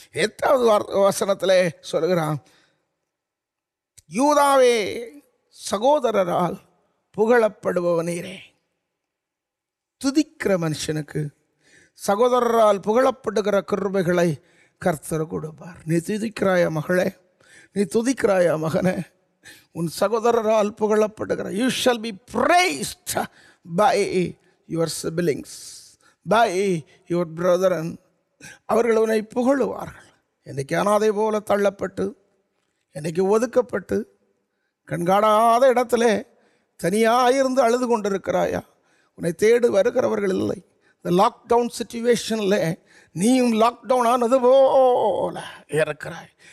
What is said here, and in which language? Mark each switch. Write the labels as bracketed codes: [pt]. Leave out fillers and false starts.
[ta] 8வது வசனத்தில் சொல்லுகிறான், யூதாவே சகோதரரால் புகழப்படுபவனீரே. துதிக்கிற மனுஷனுக்கு சகோதரரால் புகழப்படுகிற கிருபைகளை கர்த்தர் கொடுப்பார். நீ துதிக்கிறாயா மகளே? நீ துதிக்கிறாயா மகனே? உன் சகோதரரால் புகழப்படுகிற, [en] you shall be praised by your siblings, by your brethren. [ta] அவர்கள் உன்னை புகழுவார்கள். என்னைக்கு அனாதை போல தள்ளப்பட்டு, என்னைக்கு ஒதுக்கப்பட்டு, கண்காணாத இடத்துல தனியாயிருந்து அழுது கொண்டிருக்கிறாயா? உன்னை தேடி வருகிறவர்கள் இல்லை. இந்த லாக்டவுன் சிச்சுவேஷனில் நீயும் லாக்டவுன் ஆனது போல இருக்கிறாய்.